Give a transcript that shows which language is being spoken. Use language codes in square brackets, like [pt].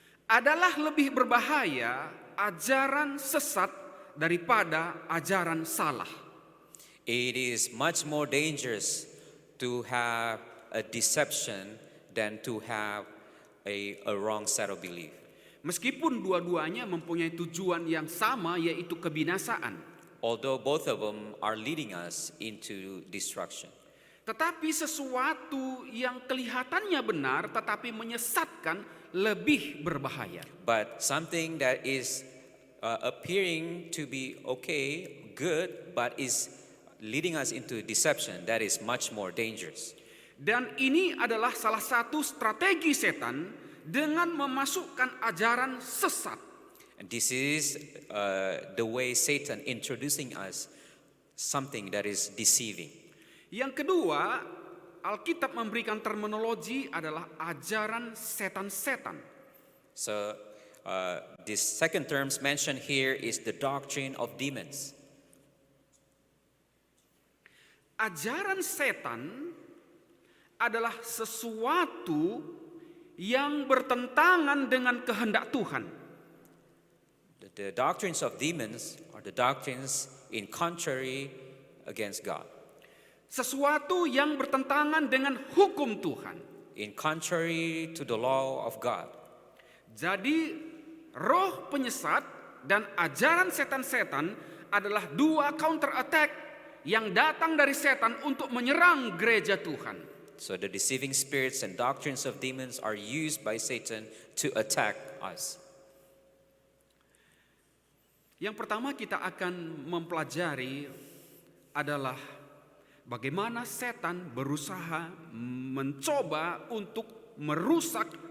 [id] Adalah lebih berbahaya ajaran sesat daripada ajaran salah. [en] It is much more dangerous to have a deception than to have a wrong set of belief. [id] Meskipun dua-duanya mempunyai tujuan yang sama, yaitu kebinasaan. [en] Although both of them are leading us into destruction. [id] Tetapi sesuatu yang kelihatannya benar tetapi menyesatkan lebih berbahaya. [en] But something that is appearing to be okay, good, but is leading us into deception, that is much more dangerous. [id] Dan ini adalah salah satu strategi setan dengan memasukkan ajaran sesat. [en] And this is the way Satan introducing us something that is deceiving. [id] Yang kedua, Alkitab memberikan terminologi adalah ajaran setan-setan. [en] So this second terms mentioned here is the doctrine of demons. [id] Ajaran setan adalah sesuatu yang bertentangan dengan kehendak Tuhan. [en] The doctrines of demons are the doctrines in contrary against God. [id] Sesuatu yang bertentangan dengan hukum Tuhan. [en] In contrary to the law of God. [id] Jadi roh penyesat dan ajaran setan-setan adalah dua counter attack yang datang dari setan untuk menyerang gereja Tuhan. [en] So the deceiving spirits and doctrines of demons are used by Satan to attack us. [id] Yang pertama kita akan mempelajari adalah bagaimana setan berusaha mencoba untuk merusak